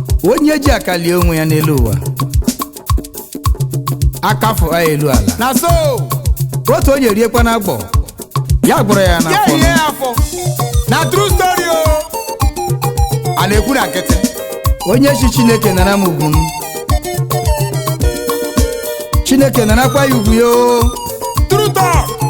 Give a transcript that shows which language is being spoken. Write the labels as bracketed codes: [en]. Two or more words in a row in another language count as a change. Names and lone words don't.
[ig] Onye ji aka lie onwe ya n'elu ụwa, aka fụ ya elu ala. Na so. Otu onye riekwa n'agbọ, ya gbụrụ ya Ya n'afọ. ihe afọ. Na [en] true story [ig] o. A na-ekwu na nkịtị. Onye chi Chineke nara m ugwu m. Chineke narakwa ya ugwu ya o. [en] True talk.